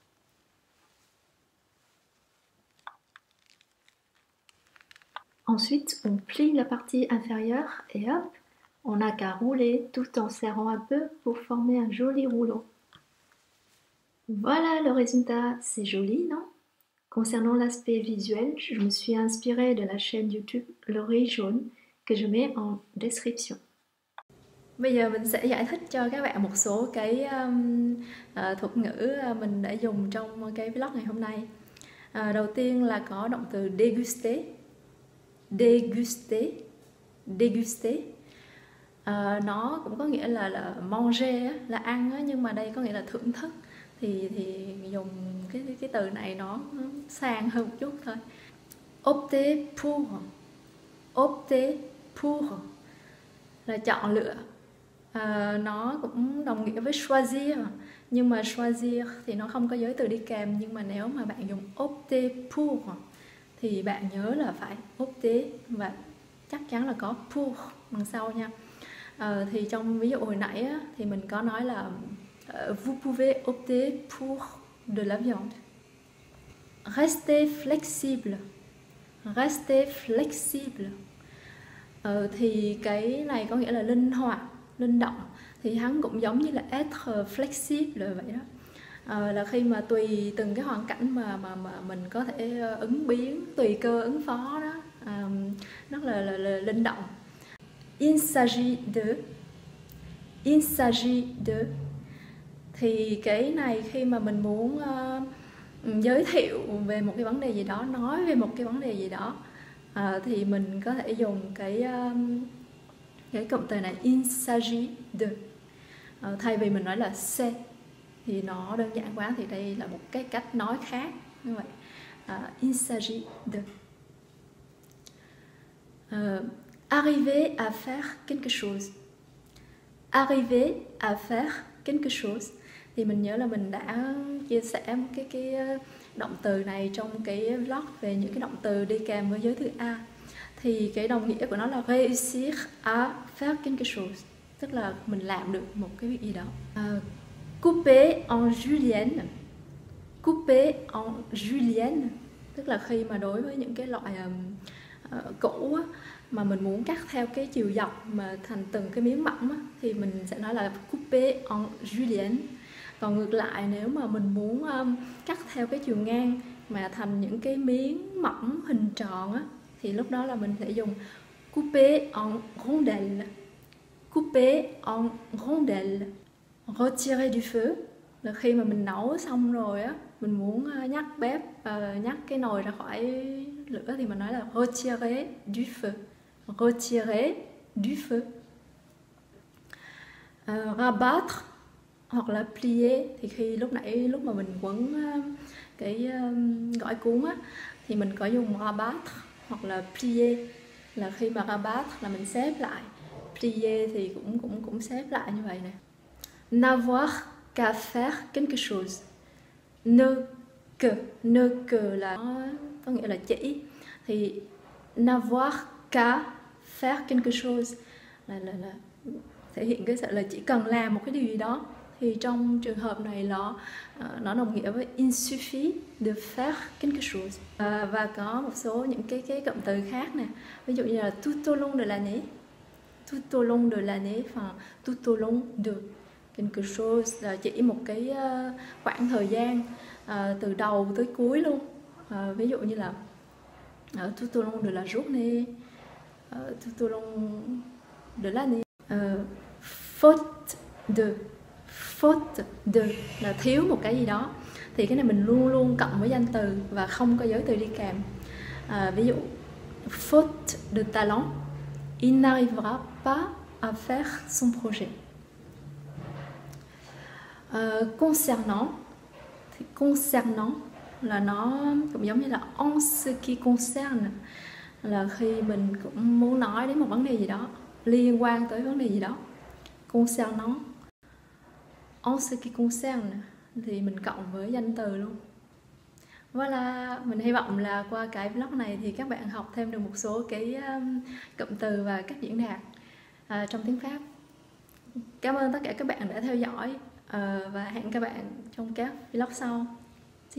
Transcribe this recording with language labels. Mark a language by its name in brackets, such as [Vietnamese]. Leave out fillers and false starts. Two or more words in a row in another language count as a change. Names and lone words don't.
[French] Ensuite, on plie la partie inférieure et hop, on n'a qu'à rouler tout en serrant un peu pour former un joli rouleau. Voilà le résultat, c'est joli, non? Concernant l'aspect visuel, je me suis inspirée de la chaîne YouTube Le Riz Jaune que je mets en description. [Vietnamese] Bây giờ mình sẽ giải thích cho các bạn một số cái thuật ngữ mình đã dùng trong cái vlog ngày hôm nay. Đầu tiên là có động từ déguster. [French] Déguster. Déguster. [Vietnamese] Nó cũng có nghĩa là manger, là ăn, nhưng mà đây có nghĩa là thưởng thức. Thì dùng cái từ này nó sang hơn một chút thôi. [French] Opter pour. Opter pour [Vietnamese] là chọn lựa. Nó cũng đồng nghĩa với choisir, nhưng mà choisir thì nó không có giới từ đi kèm. Nhưng mà nếu mà bạn dùng [French] opter pour [Vietnamese] thì bạn nhớ là phải opter và chắc chắn là có pour đằng sau nha. Thì trong ví dụ hồi nãy thì mình có nói là [French] vous pouvez opter pour de la viande. Restez flexible. Restez flexible. [Vietnamese] Thì cái này có nghĩa là linh hoạt, linh động. Thì hắn cũng giống như là [French] être flexible [Vietnamese] vậy đó. Là khi mà tùy từng cái hoàn cảnh mà mình có thể ứng biến, tùy cơ ứng phó đó. Rất là linh động. [French] Il s'agit de. Il s'agit de. [Vietnamese] Thì cái này khi mà mình muốn giới thiệu về một cái vấn đề gì đó, nói về một cái vấn đề gì đó, thì mình có thể dùng cái cụm từ này, [French] il s'agit de. [Vietnamese] Thay vì mình nói là c'est thì nó đơn giản quá, thì đây là một cái cách nói khác như vậy. [French] Il s'agit de. Arriver à faire quelque chose. Arriver à faire quelque chose. [Vietnamese] Thì mình nhớ là mình đã chia sẻ cái động từ này trong cái vlog về những cái động từ đi kèm với giới từ a. Thì cái đồng nghĩa của nó là [French] réussir à faire quelque chose, [Vietnamese] tức là mình làm được một cái việc gì đó. [French] Couper en julienne. Couper en julienne [Vietnamese] tức là khi mà đối với những cái loại củ mà mình muốn cắt theo cái chiều dọc mà thành từng cái miếng mỏng thì mình sẽ nói là [French] couper en julienne. [Vietnamese] Còn ngược lại, nếu mà mình muốn cắt theo cái chiều ngang mà thành những cái miếng mỏng hình tròn thì lúc đó là mình sẽ dùng [French] couper en rondelles. Couper en rondelles. Retirer du feu [Vietnamese] là khi mà mình nấu xong rồi mình muốn nhắc bếp, nhắc cái nồi ra khỏi lửa thì mình nói là [French] retirer du feu. Retirer du feu. [Vietnamese] Rabattre hoặc là plier thì khi lúc mà mình quấn cái gỏi cuốn thì mình có dùng rabattre hoặc là plier. Là khi mà rabattre là mình xếp lại, plier thì cũng xếp lại như vậy nè. [French] N'avoir qu'à faire quelque chose. Ne que [Vietnamese] là có nghĩa là chỉ. Thì [French] n'avoir qu'à faire quelque chose [Vietnamese] là thể hiện cái sự là chỉ cần làm một cái điều gì đó. Thì trong trường hợp này nó đồng nghĩa với [French] il suffit de faire quelque chose. [Vietnamese] Và có một số những cái cụm từ khác nè, ví dụ như là [French] tout au long de l'année. Tout au long de l'année, tout au long de quelque chose [Vietnamese] là chỉ một cái khoảng thời gian từ đầu tới cuối luôn. Ví dụ như là [French] tout au long de la journée, tout au long de l'année. Faute de [Vietnamese] là thiếu một cái gì đó. Thì cái này mình luôn luôn cộng với danh từ và không có giới từ đi kèm. Ví dụ [French] faute de talent, il n'arrivera pas à faire son projet. [Vietnamese] Concernant thì concernant là nó cũng giống như là [French] en ce qui concerne, [Vietnamese] là khi mình cũng muốn nói đến một vấn đề gì đó, liên quan tới vấn đề gì đó. [French] Concernant. En ce qui concerne [Vietnamese] thì mình cộng với danh từ luôn. Voilà, mình hy vọng là qua cái vlog này thì các bạn học thêm được một số cái cụm từ và cách diễn đạt trong tiếng Pháp. Cảm ơn tất cả các bạn đã theo dõi và hẹn các bạn trong các vlog sau.